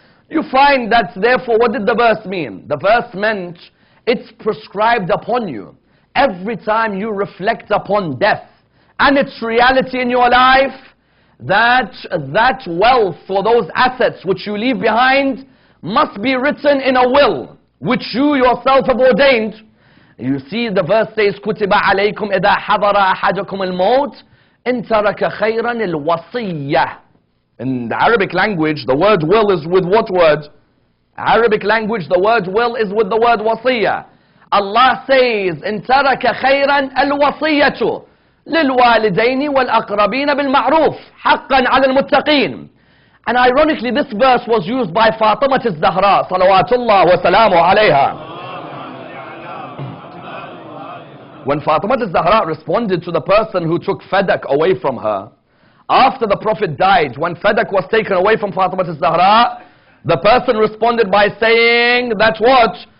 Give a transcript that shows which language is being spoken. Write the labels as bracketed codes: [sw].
[en] You find that, therefore, what did the verse mean? The verse meant, it's prescribed upon you. Every time you reflect upon death and its reality in your life, that wealth or those assets which you leave behind must be written in a will, which you yourself have ordained. You see, the verse says, [ar] كُتِبَ عَلَيْكُمْ إِذَا حَضَرَ أَحَدَكُمُ الْمَوْتِ إِن تَرَكَ خَيْرًا الْوَصِيَّةِ. [en] In the Arabic language, the word will is with what word? Arabic language, the word will is with the word wasiyah. Allah says, [ar] إِن تَرَكَ خَيْرًا الْوَصِيَّةُ لِلْوَالِدَيْنِ وَالْأَقْرَبِينَ بِالْمَعْرُوفِ حَقًّا عَلَى الْمُتَّقِينَ. [en] And ironically, this verse was used by Fatima al-Zahra, [ar] salawatullah wa salamu alayha. [en] When Fatima al-Zahra responded to the person who took Fadak away from her, after the Prophet died, when Fadak was taken away from Fatima al-Zahra, the person responded by saying that what?